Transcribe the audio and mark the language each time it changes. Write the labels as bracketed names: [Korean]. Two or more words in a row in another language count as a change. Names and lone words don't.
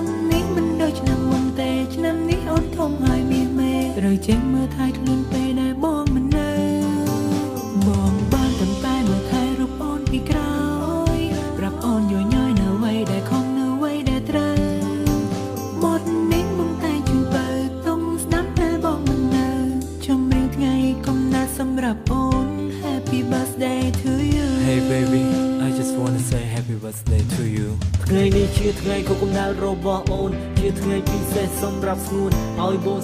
[Khmer] នេះមិនដូចឆ្នាំមុនទេឆ្នាំនេះអូនធំហើយមានមេត្រូវចេញមើលថែខ្លួនពេលដែលបងមិននៅបងបានតែមើលថែរូបអូនពីក្រោយប្រាប់អូនយញយនៅអ្វីដែលខំនៅអ្វីដែលត្រូវបទនេះបងតែជូនបើទុំស្ដាប់តែបងមិននៅចម្រៀងថ្ងៃកំណើតសម្រាប់អូន [English] Happy birthday to you Hey baby I just wanna say happy birthday to you [Khmer] ថ្ងៃនេះជាថ្ងៃខួបកំណើតរបស់អូនជាថ្ងៃពិសេសសម្រាប់ស្ងួនឲ្យបង